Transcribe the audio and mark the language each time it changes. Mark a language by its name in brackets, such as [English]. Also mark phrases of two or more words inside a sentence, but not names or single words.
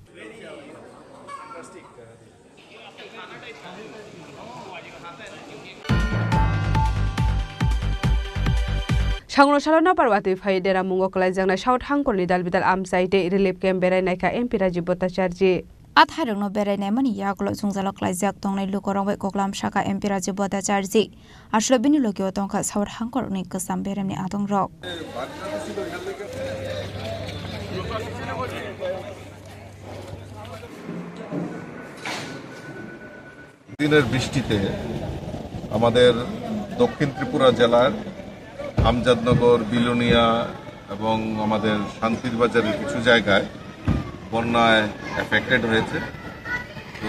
[Kok Borok] সাগরশালা পারবাতি ফাই দেরা মুঙ্গ কলাই জাংনা সাউথ হাংকলনি দালবিদাল আমসাইতে [English] relief camp [Kok Borok] বেরাই নাইকা এমপি রাজীব ভট্টাচার্য Athairungno berai mani yaklo jungjalok laijak tongnai lukorongbai koklam shaka MP Rajib Bhattacharji ashlo bini lokio tongkha sawar hangkor ni kesam beremni adong rok [Bangla] দিনের বৃষ্টিতে আমাদের দক্ষিণ ত্রিপুরা জেলার আমজাদনগর বিলোনিয়া এবং আমাদের শান্তির বাজারের কিছু জায়গায় বন্যায় এফেক্টেড হয়েছে তো